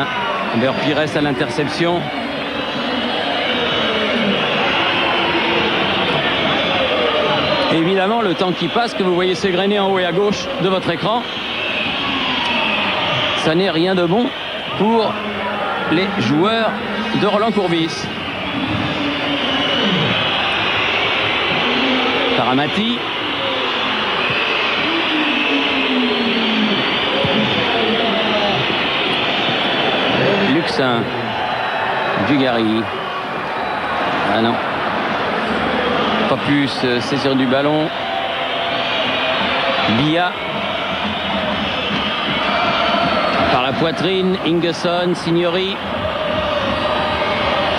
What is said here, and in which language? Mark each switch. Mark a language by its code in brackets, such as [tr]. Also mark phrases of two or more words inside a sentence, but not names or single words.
[fr] Hubert Pires à l'interception. Évidemment, le temps qui passe, que vous voyez s'égrener en haut et à gauche de votre écran, ça n'est rien de bon pour les joueurs de Roland Courbis. Paramati. Luxin. Dugarry. Ah non. Pas pu se saisir du ballon. Bia. Par la poitrine, Ingesson, Signori.